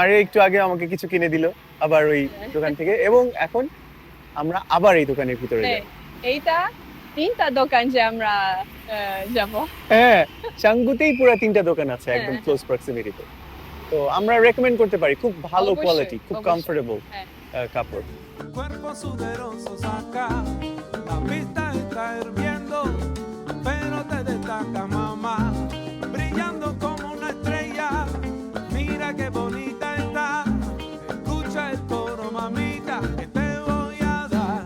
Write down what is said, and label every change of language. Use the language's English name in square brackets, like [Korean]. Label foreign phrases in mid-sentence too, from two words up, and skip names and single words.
[Bangla] মারিয়া একটু আগে আমাকে কিছু কিনে দিল আবার ওই দোকান থেকে, এবং এখন আমরা আবার এই দোকানের ভিতরে হ্যাঁ, যাই। এইটা 3টা দোকান যে আমরা যাব। হ্যাঁ, চাঙ্গুতেই পুরো 3টা দোকান আছে একদম হ্যাঁ। [English] close proximityতে। [Bangla] তো আমরা রেকমেন্ড করতে পারি, খুব ভালো অবশ্যই, কোয়ালিটি, খুব অবশ্যই। কমফোর্টেবল হ্যাঁ। কাপড়। [Spanish] Cuerpo sudoroso saca, la pista está hirviendo, pero te destaca mamá, brillando como una estrella, mira qué bonita está, escucha el coro mamita, que te voy a dar.